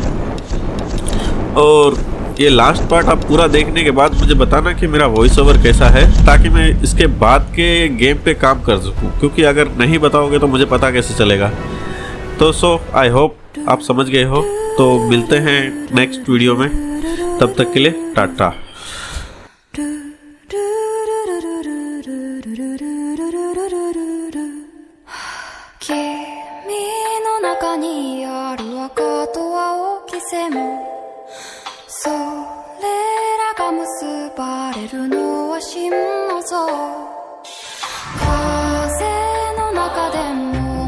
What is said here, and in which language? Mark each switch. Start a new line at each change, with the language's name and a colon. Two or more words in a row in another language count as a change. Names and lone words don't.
Hindi: और ये लास्ट पार्ट आप पूरा देखने के बाद मुझे बताना कि मेरा
English: voice over
Hindi: कैसा है, ताकि मैं इसके बाद के गेम पे काम कर सकूँ, क्योंकि अगर नहीं बताओगे तो मुझे पता कैसे चलेगा। तो
English: I hope
Hindi: आप समझ गए हो। तो मिलते हैं
English: next video
Hindi: में, तब तक के लिए टाटा।
Japanese: 君の中にある赤と青き線それらが結ばれるのは真の像風の中でも